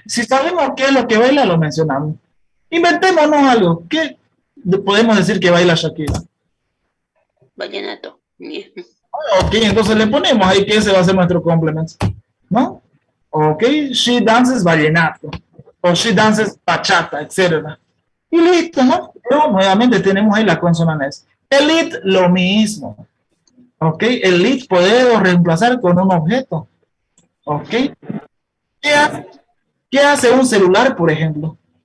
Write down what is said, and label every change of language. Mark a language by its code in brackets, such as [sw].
[es] Si sabemos qué es lo que baila, lo mencionamos. Inventémonos algo. ¿Qué podemos decir que baila Shakira? Vallenato. Ok, entonces le ponemos ahí que ese va a ser nuestro complemento, ¿no? [en] Ok, she dances vallenato, o she dances bachata, etc. [es] Y listo, ¿no? Pero nuevamente tenemos ahí la consonante. El it, lo mismo. Ok, el it podemos reemplazar con un objeto. Ok. ¿Qué hace un celular, por ejemplo?